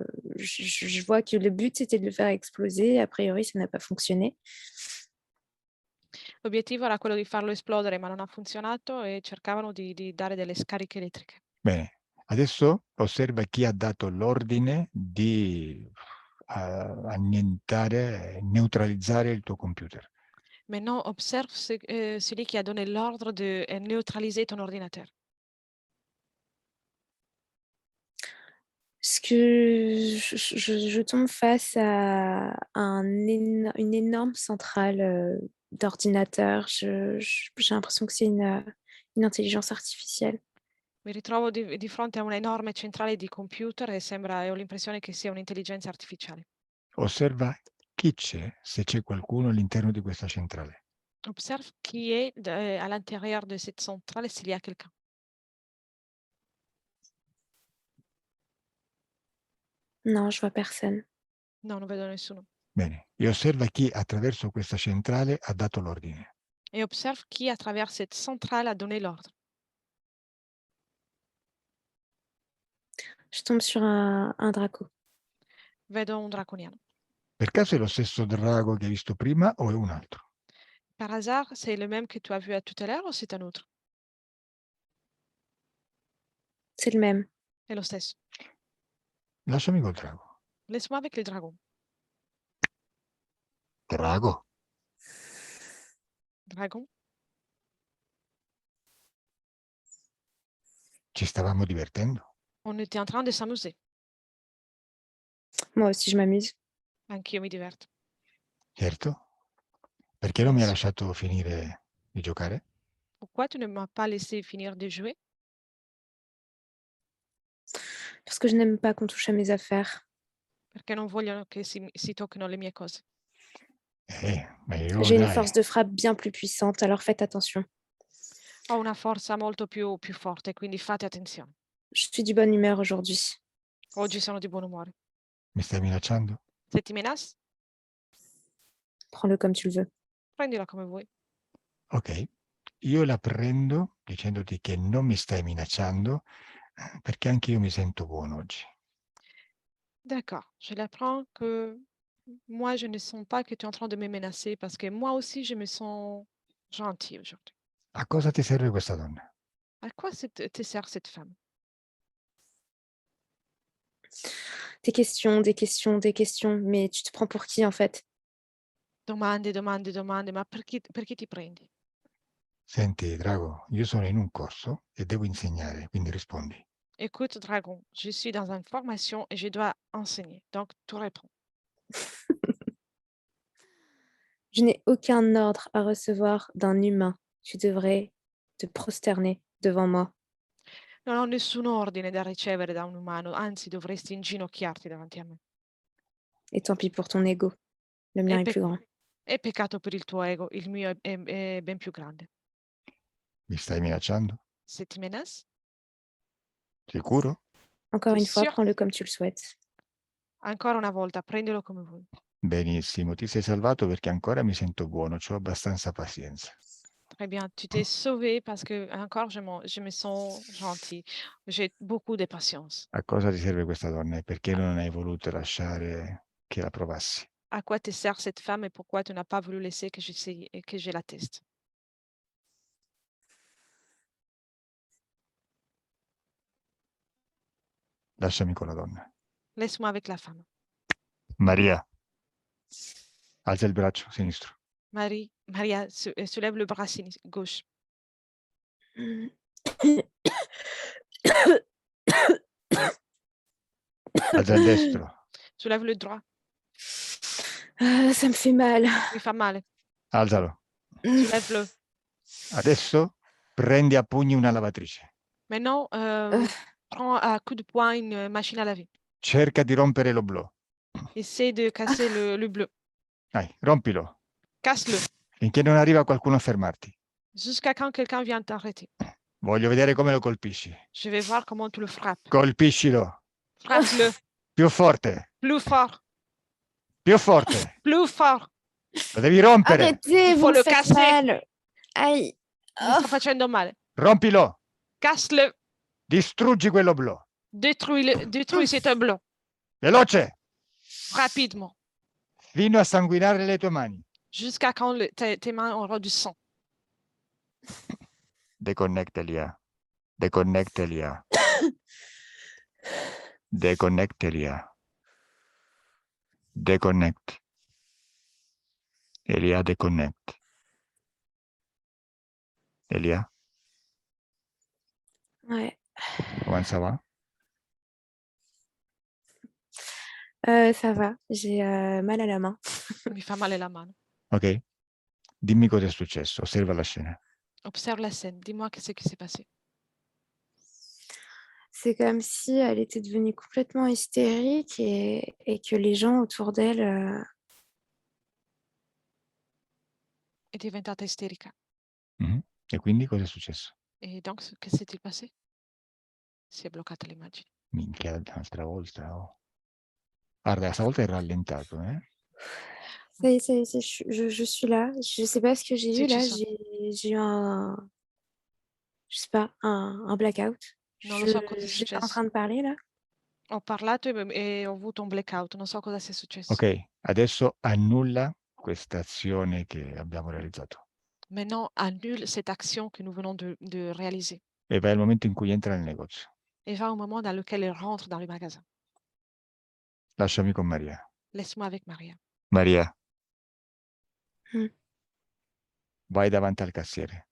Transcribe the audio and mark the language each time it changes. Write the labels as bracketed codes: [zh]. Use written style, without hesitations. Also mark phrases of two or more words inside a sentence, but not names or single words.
[fr] Je vois que le but, c'était de le faire exploser. A priori, ça n'a pas fonctionné. [it] L'obiettivo era quello di farlo esplodere, ma non ha funzionato e cercavano di dare delle scariche elettriche. Bene, adesso osserva chi ha dato l'ordine di annientare, neutralizzare il tuo computer. [fr] Maintenant, observe celui qui a donné l'ordre de neutraliser ton ordinateur. Parce que je tombe face à une énorme centrale, d'ordinateurs. J'ai l'impression que c'est une intelligence artificielle. [it] Mi ritrovo di fronte a un'enorme centrale di computer e ho l'impressione che sia un'intelligenza artificiale. Osserva chi c'è, se c'è qualcuno all'interno di questa centrale. [fr] Observe qui est à l'intérieur de cette centrale s'il y a quelqu'un. Non, je vois personne. [it] Non, non vedo nessuno. Bene, e osserva chi attraverso questa centrale ha dato l'ordine. [fr] Et observe qui, à travers cette centrale, a donné l'ordre. Je tombe sur un draco. [it] Vedo un draconiano. Per caso è lo stesso drago che hai visto prima o è un altro? [fr] Par hasard, c'est le même que tu as vu à tout à l'heure ou c'est un autre? C'est le même. [it] È lo stesso. Lasciami col drago. [fr] Laisse-moi avec le dragon. [it] Drago, [fr] Dragon, [it] ci stavamo divertendo. [fr] on était en train de s'amuser. Moi aussi, je m'amuse. [it] Anch'io mi diverto. Certo. Perché non mi hai Sì. lasciato finire di giocare? [fr] Pourquoi tu ne m'as pas laissé finir de jouer? Parce que je n'aime pas qu'on touche à mes affaires. [it] Perché non vogliono che si tocchino le mie cose. Ma io [fr] J'ai une [it] dai, [fr] force de frappe bien plus puissante, alors faites attention. [it] Ho una forza molto più forte, quindi fate attenzione. [fr] Je suis du bonne humeur aujourd'hui. [it] Oggi sono di buon umore. mi stai minacciando? [fr] Se ti menace, Prends-le comme tu le veux. [it] prendila come vuoi. Ok, io la prendo dicendoti che non mi stai minacciando perché anche io mi sento buono oggi. [fr] D'accord, je l'apprends que moi, je ne sens pas que tu es en train de me menacer parce que moi aussi, je me sens gentille aujourd'hui. [it] A cosa ti serve questa donna? [fr] À quoi te sert cette femme? Des questions, des questions, des questions. Mais tu te prends pour qui en fait? [it] Domande, domande, domande, ma perché ti prendi? Senti, Drago, io sono in un corso e devo insegnare, quindi rispondi. [fr] Écoute, dragon, je suis dans une formation et je dois enseigner. Donc, tu réponds. Je n'ai aucun ordre à recevoir d'un humain. Tu devrais te prosterner devant moi. [it] Non ho nessun ordine da ricevere da un umano, anzi dovresti inginocchiarti davanti a me. [fr] Et tant pis pour ton ego. Le mien [it] È, [fr] est pe- plus grand. [it] è peccato per il tuo ego, il mio è ben più grande. Mi stai minacciando? [fr] Se ti menace, [it] Sicuro? [fr] Encore t'es une fois, sûr? prends-le comme tu le souhaites. [it] Ancora una volta, prendilo come vuoi. Benissimo, ti sei salvato perché ancora mi sento buono, ho abbastanza pazienza. [fr] Très bien, tu t'es sauvé parce que encore je me sens gentil. J'ai beaucoup de patience. [it] A cosa ti serve questa donna e perché non hai voluto lasciare che la provassi? [fr] À quoi te sert cette femme et pourquoi tu n'as pas voulu laisser que j'essaye et que je la teste? [it] Lasciami con la donna. [fr] Laisse-moi avec la femme. [it] Maria, alza il braccio sinistro. [fr] Maria, soulève le bras gauche. [it] Alza il destro. [fr] Soulève le droit. Ah, ça me fait mal. [it] Mi fa male. Alzalo. [fr] Soulève-le. [it] Adesso prendi a pugni una lavatrice. [fr] Maintenant, prends à coups de poing une machine à laver. [it] Cerca di rompere l'oblò. [fr] Essaie de casser le bleu. [it] Dai, rompilo. [fr] Casse-le. [it] Finché non arriva qualcuno a fermarti. [fr] Jusqu'à quand quelqu'un vient t'arrêter. [it] Voglio vedere come lo colpisci. [fr] Je vais voir comment tu le frappes. [it] Colpiscilo. [fr] Frappe-le. [it] Più forte. [fr] Plus fort. [it] Più forte. [fr] Plus fort. [it] Lo devi rompere. [fr] Arrêtez, [it] Il [fr] vous [it] faut [fr] me [it] le [fr] faites [it] casser. [fr] mal. Aïe. [it] Mi sta facendo male. Rompilo. [fr] Casse-le. [it] Distruggi quell'oblò. [fr] Détruis cet oblong. [it] Veloce. [fr] Rapidement. [it] Fino a sanguinare le tue mani. [fr] Jusqu'à quand tes mains auront du sang. [it] Deconnecta Elia. Deconnecta Elia. Deconnect Elia. Deconnect. Elia, deconnect. Elia, [fr] Ouais. comment ça va? Ça va. J'ai mal à la main. [it] Mi fa male la mano. Ok. Dimmi cosa è successo. Osserva la scena. [fr] Observe la scène. Dis-moi qu'est-ce qui s'est passé. C'est comme si elle était devenue complètement hystérique et que les gens autour d'elle [it] è diventata isterica. Mhm. E quindi cosa è successo? [fr] Et donc, qu'est-ce qui s'est passé? [it] Si è bloccata l'immagine. Minchia, un'altra volta. Oh. Guarda, stavolta è rallentato, eh? [fr] Ça y est, je suis là. Je sais pas ce que j'ai [it] Si [fr] eu [it] tu [fr] là. [it] sens. [fr] J'ai eu je sais pas, un blackout. [it] Non lo so cosa è [fr] J'étais en [it] successo. [fr] train de parler là. [it] Ho parlato e ho avuto un blackout, non so cosa sia successo. Ok, adesso annulla questa azione che abbiamo realizzato [fr] Maintenant, annule cette action que nous venons de réaliser [it] e vai al momento in cui entra nel negozio. [fr] et va au moment dans lequel elle rentre dans le magasin. [it] Lasciami con Maria. [fr] Laisse-moi avec Maria. [it] Maria, Mm. vai davanti al cassiere,